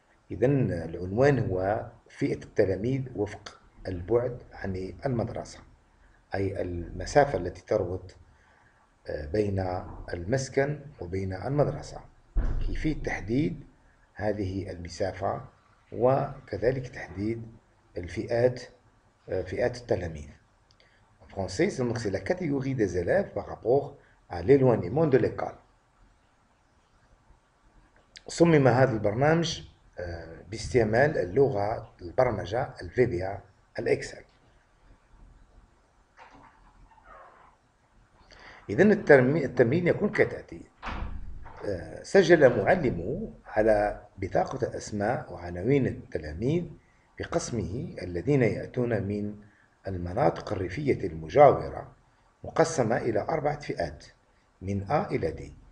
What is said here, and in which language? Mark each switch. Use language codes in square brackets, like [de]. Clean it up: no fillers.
[ar] إذن العنوان هو فئة التلاميذ وفق البعد عن المدرسة، أي المسافة التي تربط بين المسكن وبين المدرسة، كيفية تحديد هذه المسافة وكذلك تحديد الفئات، فئات التلاميذ. [fr] En français, c'est la catégorie des élèves par rapport à l'éloignement de l'école. [ar] صمم هذا البرنامج باستعمال اللغة البرمجة الفيبيا الإكسل. إذن التمرين يكون كالتالي: سجل معلم على بطاقة أسماء وعناوين التلاميذ بقسمه الذين يأتون من المناطق الريفية المجاورة، مقسمة إلى 4 فئات من A إلى D.